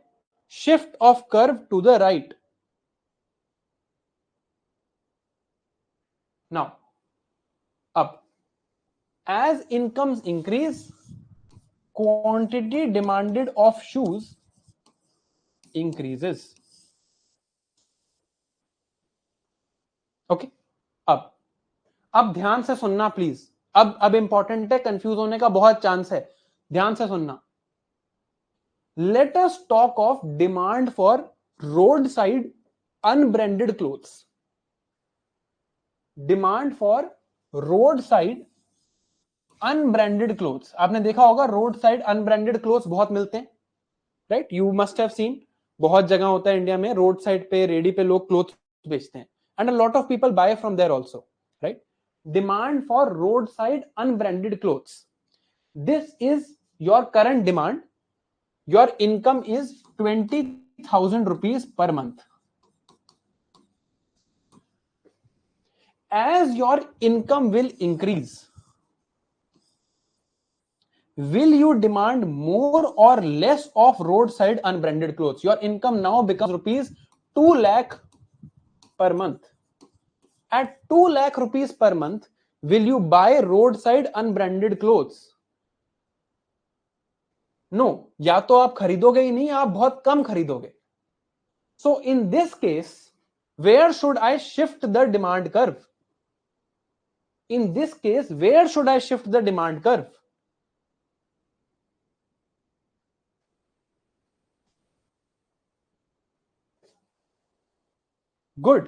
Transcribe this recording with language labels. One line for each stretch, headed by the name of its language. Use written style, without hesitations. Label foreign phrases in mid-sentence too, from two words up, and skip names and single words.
English: Shift of curve to the right. Now, up. As incomes increase, quantity demanded of shoes increases. Okay?
Hindi: अब ध्यान से सुनना प्लीज. अब इंपॉर्टेंट है, कंफ्यूज होने का बहुत चांस है. ध्यान से सुनना.
English: Let us talk of demand for roadside unbranded clothes. Demand for roadside unbranded clothes.
Hindi: आपने देखा होगा
English: roadside unbranded clothes
Hindi: बहुत मिलते हैं,
English: right? You must have seen.
Hindi: बहुत जगह होता है इंडिया में,
English: road side
Hindi: पे, रेडी पे लोग क्लोथ बेचते हैं,
English: and a lot of people buy from there also, right? Demand for roadside unbranded clothes. This is your current demand. Your income is 20,000 rupees per month. As your income will increase, will you demand more or less of roadside unbranded clothes? Your income now becomes rupees 2 lakh per month. At 2 lakh rupees per month, will you buy roadside unbranded clothes? No.
Hindi: या तो आप खरीदोगे ही नहीं, आप बहुत कम खरीदोगे.
English: So in this case, where should I shift the demand curve? In this case, where should I shift the demand curve? Good.